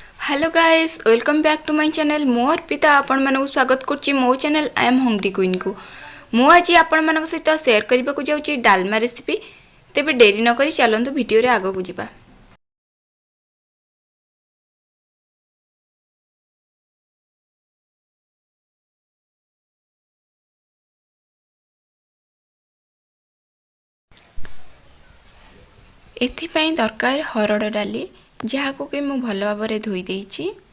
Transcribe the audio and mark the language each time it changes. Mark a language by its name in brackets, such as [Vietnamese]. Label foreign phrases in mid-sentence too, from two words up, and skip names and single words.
[English] Hello guys, Welcome back to my channel. [Odia] ମୋ ଅର୍ପିତା ଆପଣ ମାନଙ୍କ ସ୍ୱାଗତ କରୁଛି ମୋ ଚ୍ୟାନେଲ ଆଇ ଏମ ହଙ୍ଗ୍ରୀ କ୍ୱିନ କୁ। ମୁ ଆଜି ଆପଣ ମାନଙ୍କ ସହିତ ଶେୟାର କରିବାକୁ ଯାଉଛି ଡାଲମା ରେସିପି। ତେବେ ଡେରି ନ କରି ଚାଲନ୍ତୁ ଭିଡିଓ ରେ ଆଗକୁ ଯିବା। ଏଥି ପାଇଁ ଦରକାର ହରଡ଼ ଡାଲି, ଯାହାକୁ କି ମୁ ଭଲ ଭାବରେ ଧୋଇ ଦେଇଛି।